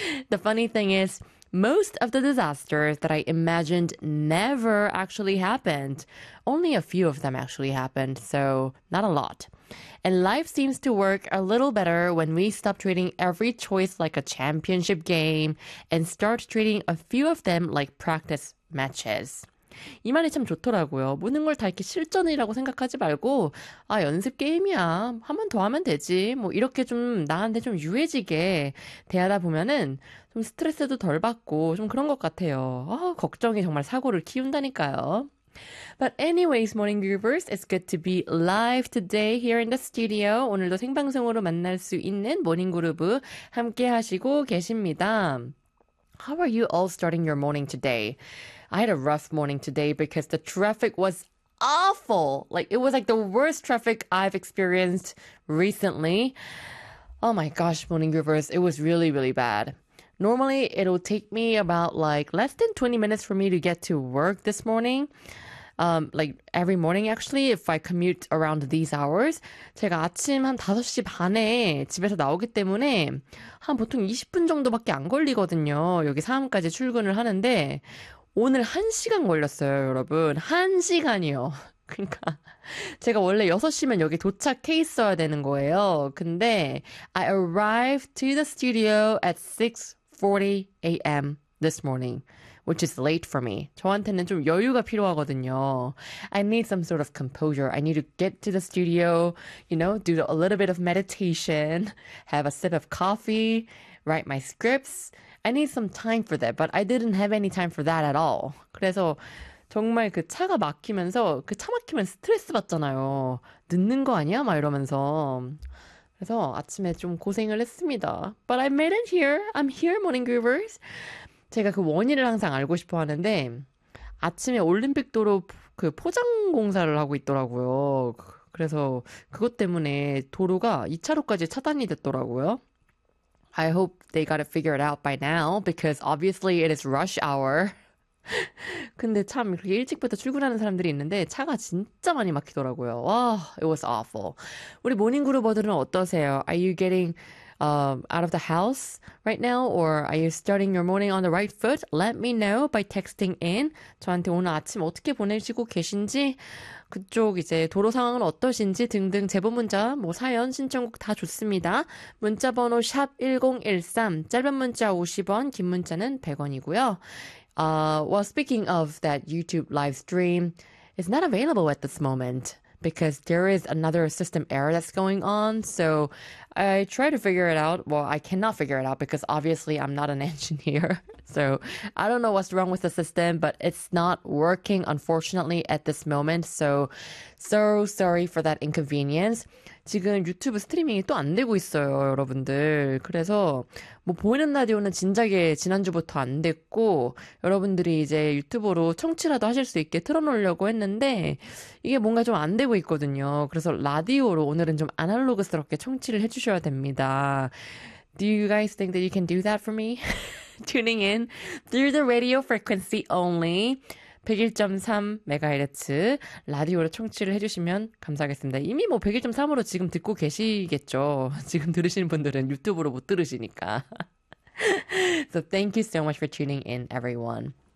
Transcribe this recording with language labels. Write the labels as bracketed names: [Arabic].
[English] The funny thing is, most of the disasters that I imagined never actually happened. Only a few of them actually happened, so not a lot. And life seems to work a little better when we stop treating every choice like a championship game and start treating a few of them like practice matches. [Korean] 이 말이 참 좋더라고요. 모든 걸다 이렇게 실전이라고 생각하지 말고, 아, 연습 게임이야. 한번더 하면 되지. 뭐, 이렇게 좀 나한테 좀 유해지게 대하다 보면은 좀 스트레스도 덜 받고 좀 그런 것 같아요. 아, 걱정이 정말 사고를 키운다니까요. [English] But anyways, morning groovers, it's good to be live today here in the studio. [Korean] 오늘도 생방송으로 만날 수 있는 모닝 그루브 함께 하시고 계십니다. [English] How are you all starting your morning today? I had a rough morning today because the traffic was awful. Like, it was like the worst traffic I've experienced recently. Oh my gosh, morning groovers, it was really, really bad. Normally, it'll take me about like less than 20 minutes for me to get to work this morning. Like every morning, actually, if I commute around these hours, [Korean] 제가 아침 한 5시 반에 집에서 나오기 때문에 한 보통 20분 정도밖에 안 걸리거든요. 여기 사무까지 출근을 하는데, 오늘 1시간 걸렸어요, 여러분. 1시간이요. 그러니까 제가 원래 6시면 여기 도착해 있어야 되는 거예요. [English] 근데 I arrived to the studio at 6:40 a.m. this morning, which is late for me. [Korean] 저한테는 좀 여유가 필요하거든요. [English] I need some sort of composure. I need to get to the studio, you know, do a little bit of meditation, have a sip of coffee, write my scripts. I need some time for that, but I didn't have any time for that at all. [Korean] 그래서 정말 그 차가 막히면서 그차 막히면 스트레스 받잖아요. 늦는 거 아니야? 막 이러면서. 그래서 아침에 좀 고생을 했습니다. [English] But I made it here. I'm here, morning groovers. [Korean] 제가 그 원인을 항상 알고 싶어 하는데 아침에 올림픽도로 그 포장 공사를 하고 있더라고요. 그래서 그것 때문에 도로가 2차로까지 차단이 됐더라고요. [English] I hope they got it figured out by now because obviously it is rush hour. [Korean] 근데 참 그렇게 일찍부터 출근하는 사람들이 있는데 차가 진짜 많이 막히더라고요. [English] 와, it was awful. [Korean] 우리 모닝 그루버들은 어떠세요? [English] Are you getting out of the house right now or are you starting your morning on the right foot? Let me know by texting in. [Korean] 저한테 오늘 아침 어떻게 보내시고 계신지 그쪽 이제 도로 상황은 어떠신지 등등 제보 문자 뭐 사연 신청곡 다 좋습니다. 문자 번호 샵 1013, 짧은 문자 50원, 긴 문자는 100원이고요. [English] Well, speaking of that YouTube live stream, it's not available at this moment because there is another system error that's going on. So I try to figure it out. Well, I cannot figure it out because obviously I'm not an engineer. So I don't know what's wrong with the system, but it's not working, unfortunately, at this moment. So sorry for that inconvenience. [Korean] 지금 유튜브 스트리밍이 또안 되고 있어요, 여러분들. 그래서 뭐 보이는 라디오는 진작에 지난주부터 안 됐고, 여러분들이 이제 유튜브로 청취라도 하실 수 있게 틀어놓으려고 했는데, 이게 뭔가 좀안 되고 있거든요. 그래서 라디오로 오늘은 좀 아날로그스럽게 청취를 해주셔야 됩니다. [English] Do you guys think that you can do that for me? Tuning in through the radio frequency only. [Korean] 101.3MHz 라디오로 청취를 해주시면 감사하겠습니다. 이미 뭐 101.3으로 지금 듣고 계시겠죠? 지금 들으시는 분들은 유튜브로 못 들으시니까. [English] So thank you so much for tuning in, everyone.